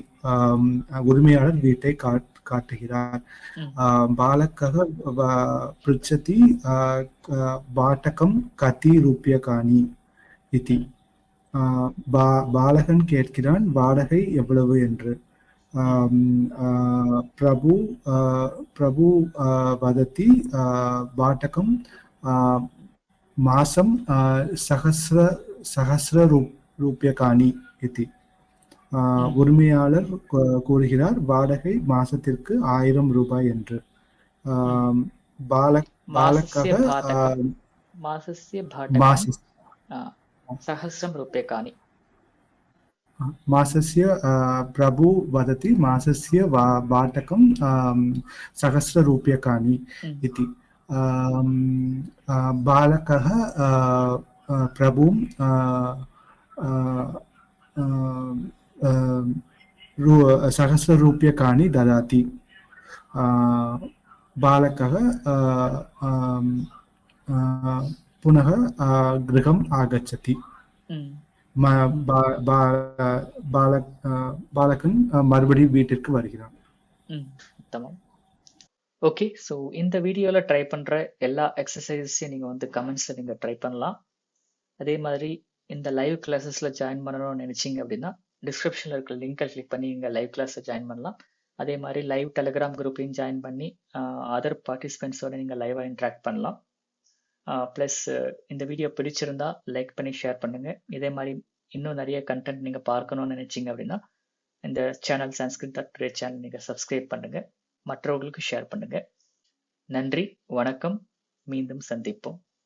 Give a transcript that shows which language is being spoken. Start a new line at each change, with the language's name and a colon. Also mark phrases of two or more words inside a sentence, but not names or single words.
Tamil: உரிமையாளர் வீட்டை காட்டுகிறார்.
Sanskrit: बालकः पृच्छति भाटकं कति रूप्यकाणि इति.
Tamil: பாலகன் கேட்கிறான் வாடகை எவ்வளவு என்று.
Sanskrit: प्रभु प्रभु वदति भाटकं मासं सहस्ररूप्यकाणि इति. உரிமையாளர் கூறுகிறார் வாடகை மாசத்திற்கு 1000 ரூபாய் என்று. मासस्य भाटकं सहस्रं रूप्यकाणि. मासस्य प्रभु वदति मासस्य भाटकं सहस्ररूप्यकाणि इति. बालकः प्रभुं सहस्ररूप्यकाणि ददाति. बालकः पुनः गृहम् आगच्छति.
Tamil: பாலகன் மறுபடியும் வீட்டிற்கு வருகிறான். ஓகே, ஸோ இந்த வீடியோவில் ட்ரை பண்ணுற எல்லா எக்ஸசைஸையும் நீங்கள் வந்து கமெண்ட்ஸில் நீங்கள் ட்ரை பண்ணலாம். அதே மாதிரி இந்த
English: live classes
Tamil: ஜாயின் பண்ணணும்னு நினச்சிங்க அப்படின்னா டிஸ்கிரிப்ஷனில் இருக்கிற லிங்கை கிளிக் பண்ணி நீங்கள்
English: live class
Tamil: ஜாயின் பண்ணலாம். அதே மாதிரி
English: live telegram group
Tamil: ஜாயின் பண்ணி
English: other participants
Tamil: நீங்கள் லைவாக இன்ட்ராக்ட் பண்ணலாம். ப்ளஸ் இந்த வீடியோ பிடிச்சிருந்தா லைக் பண்ணி ஷேர் பண்ணுங்கள். இதே மாதிரி இன்னும் நிறைய கண்டென்ட் நீங்கள் பார்க்கணும்னு நினச்சிங்க அப்படின்னா இந்த சேனல் sanskrit.today சேனல் நீங்கள் சப்ஸ்கிரைப் பண்ணுங்கள், மற்றவர்களுக்கு ஷேர் பண்ணுங்கள். நன்றி, வணக்கம், மீண்டும் சந்திப்போம்.